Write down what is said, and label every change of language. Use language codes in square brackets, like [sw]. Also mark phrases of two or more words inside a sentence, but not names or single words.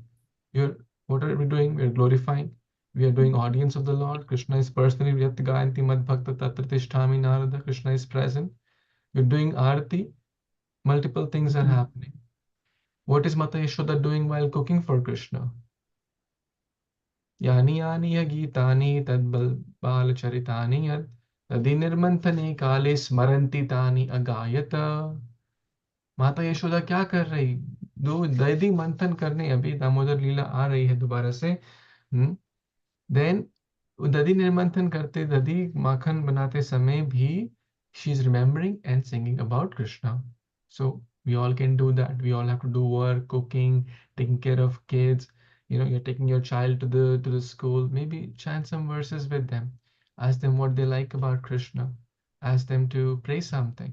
[en] What are we doing? We're glorifying. We are doing audience of the Lord. Krishna is personally [sa] व्यत्गयन्ति मद् भक्त तत्र तिष्ठामि नारद. [en] Krishna is present. We're doing Arati. Multiple things are happening. What is Mata Yashoda doing while cooking for Krishna? [sa] यानि यानि य गीतानि तद् बाल चरितानि यद् तदि निर्मन्थने काले स्मरन्ति तानि अगायत. [hi] माता यशोदा क्या कर रही? दो दधि मंथन करने, अभी दामोदर लीला आ रही है दोबारा से. देन दधि निर्मंथन करते, दधि माखन बनाते समय भी [en] she is remembering and singing about Krishna. So we all can do that. We all have to do work, cooking, taking care of kids. You're taking your child to the school. Maybe chant some verses with them. Ask them what they like about Krishna. Ask them to pray something.